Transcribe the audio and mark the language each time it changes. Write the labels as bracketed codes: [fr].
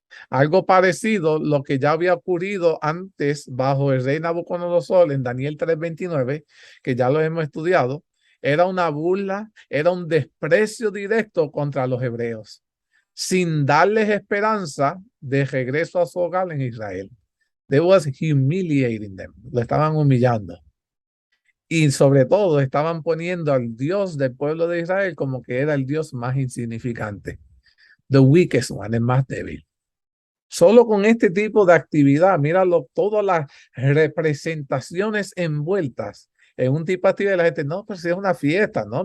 [es] Algo parecido lo que ya había ocurrido antes bajo el rey Nabucodonosor en Daniel 3:29, que ya lo hemos estudiado. Era una burla, era un desprecio directo contra los hebreos, sin darles esperanza de regreso a su hogar en Israel. [en] They was humiliating them. [es] Lo estaban humillando. Y sobre todo estaban poniendo al Dios del pueblo de Israel como que era el Dios más insignificante. [en] The weakest one, [es] el más débil. Solo con este tipo de actividad, míralo, todas las representaciones envueltas en un tipo de actividad, la gente, no, pues es una fiesta, ¿no?